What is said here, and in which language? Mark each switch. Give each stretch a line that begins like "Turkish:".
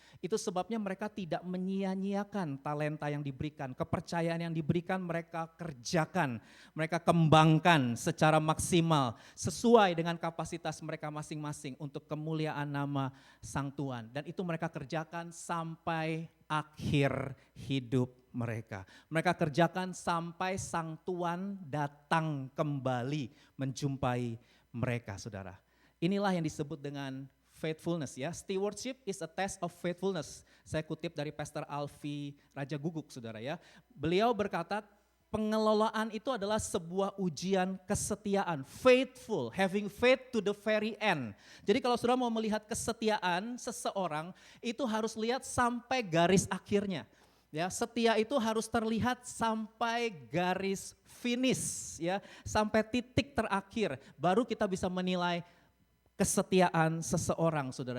Indonesian: Itu sebabnya mereka tidak menyia-nyiakan talenta yang diberikan, kepercayaan yang diberikan mereka kerjakan, mereka kembangkan secara maksimal sesuai dengan kapasitas mereka masing-masing untuk kemuliaan nama Sang Tuan. Dan itu mereka kerjakan sampai akhir hidup mereka. Mereka kerjakan sampai Sang Tuan datang kembali menjumpai mereka, saudara. Inilah yang disebut dengan faithfulness ya.
English: Stewardship is a test of faithfulness.
Indonesian: Saya kutip dari Pastor Alfi Raja Guguk, saudara ya. Beliau berkata, pengelolaan itu adalah sebuah ujian kesetiaan.
English: Faithful, having faith to the very end.
Indonesian: Jadi kalau saudara mau melihat kesetiaan seseorang, itu harus lihat sampai garis akhirnya. Ya, setia itu harus terlihat sampai garis finish ya, sampai titik terakhir baru kita bisa menilai kesetiaan seseorang, saudara.